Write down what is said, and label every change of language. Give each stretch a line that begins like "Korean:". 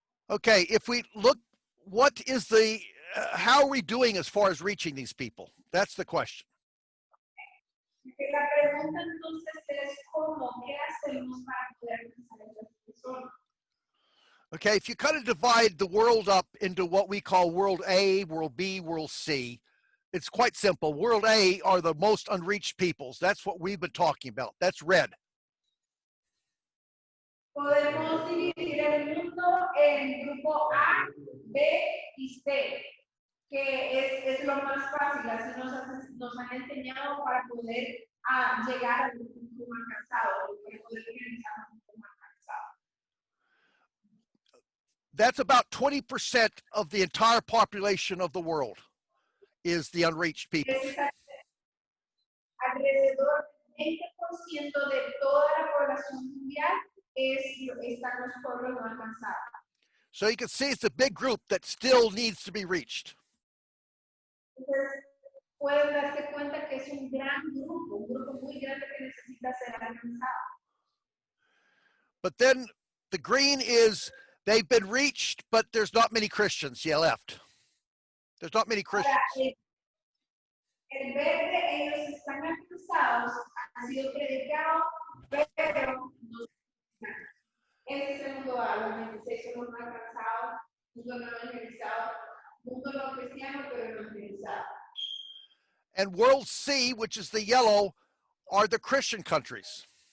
English: Okay, if we look, what is the, how are we doing as far as reaching these people? That's the question.
Spanish: La pregunta entonces es cómo, qué hacemos para poder alcanzar a estas personas.
English: Okay, if you kind of divide the world up into what we call world A, world B, world C, it's quite simple. World A are the most unreached peoples. That's what we've been talking about. That's red.
Spanish: Podemos dividir el mundo en grupo A, B y C, que es lo más fácil, así nos han enseñado para poder llegar al punto más cansado, para poder finalizar un punto más cansado.
English: That's about 20% of the entire population of the world is the unreached people.
Spanish: Alrededor del 20% de toda la población mundial están los pueblos no alcanzados.
English: So you can see it's a big group that still needs to be reached.
Spanish: Entonces, pueden darse cuenta que es un grupo muy grande que necesita ser alcanzado.
English: But then the green is they've been reached, but there's not many Christians yet left. There's not many Christians.
Spanish: Ahora, el verde, ellos están alcanzados, han sido predicados, pero no. Ese es el mundo A, los 26 son los no alcanzados, mundo no evangelizado, mundo no cristiano, pero no evangelizado.
English: And world C, which is the yellow, are the Christian countries.